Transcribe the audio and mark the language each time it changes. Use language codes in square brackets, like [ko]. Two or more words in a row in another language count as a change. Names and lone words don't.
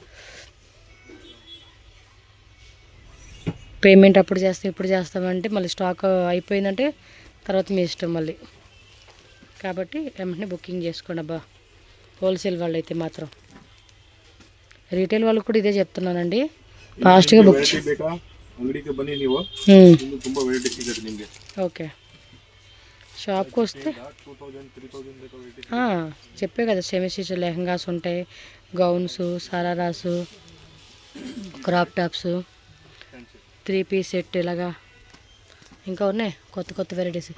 [te] పేమెంట్ అప్పుడు చేస్తాం ఇప్పుడు చేస్తామంటే మళ్ళీ స్టాక్ అయిపోయిందంటే తర్వాత మీ ఇష్టం మళ్ళీ. కాబట్టి వెంటనే బుకింగ్ చేసుకోండి అబ్బా, హోల్సేల్ వాళ్ళు అయితే మాత్రం. రీటైల్ వాళ్ళు కూడా ఇదే చెప్తున్నానండి, ఫాస్ట్గా బుక్ [kn] ಅಂಗಡಿಗೆ ಬನ್ನಿ ನೀವು, ಇನ್ನು ತುಂಬಾ ವೆರೈಟಿ ಸಿಗುತ್ತೆ ನಿಮಗೆ. [te] ఓకే, షాప్కి వస్తే చెప్పే కదా, [en] semi stitch [te] లెహంగాస్ ఉంటాయి, గౌన్స్, సరారాసు, [en] crop tops, 3 piece set [te] ఇలాగా ఇంకా ఉన్నాయి కొత్త వెరైటీస్.